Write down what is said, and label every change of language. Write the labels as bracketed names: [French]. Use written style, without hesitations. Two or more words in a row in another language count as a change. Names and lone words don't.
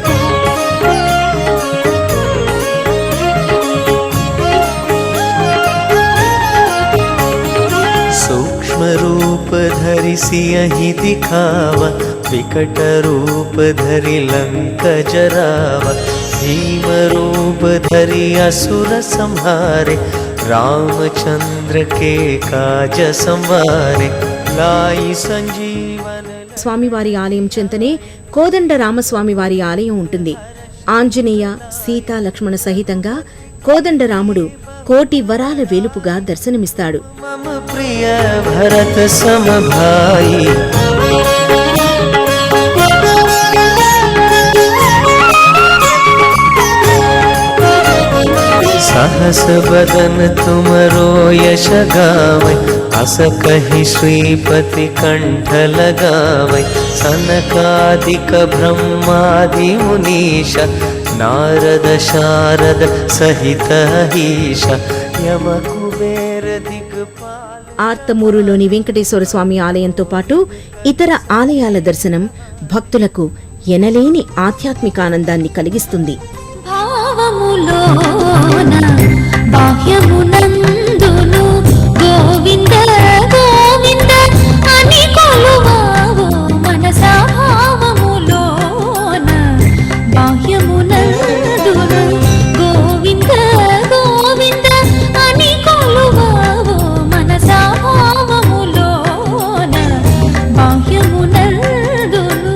[Awadhi] सूक्ष्म रूप धरि सियहि दिखावा विकट रूप धरि लंक जरावा भीम रूप धरि असुर संहारे रामचंद्र के काज संवारे लाई संजीवन. [Telugu] స్వామివారి ఆలయం చెంతనే కోదండ రామస్వామివారి ఆలయం ఉంటుంది. ఆంజనేయ సీతా లక్ష్మణ సహితంగా కోదండరాముడు కోటి వరాల వేలుపుగా దర్శనమిస్తాడు. [Awadhi] मम प्रिय भरत सम भाई सहस बदन तुमरो यश गावै अस कहि श्रीपति कंठ लगावै सनकादिक ब्रह्मादि मुनीश नारद शारद सहित ईश यम कुबेर दिग्पाल. [Telugu] ఆర్తమూరులోని వెంకటేశ్వర స్వామి ఆలయంతో పాటు ఇతర ఆలయాల దర్శనం భక్తులకు ఎనలేని ఆధ్యాత్మికానందాన్ని కలిగిస్తుంది. భావములోన బాహ్యమునందును గోవింద గోవింద అని కొలువావో మనసా భావములోన బాహ్యమునందును గోవింద గోవింద అని కొలువావో మనసా భావములోన బాహ్యమునందును.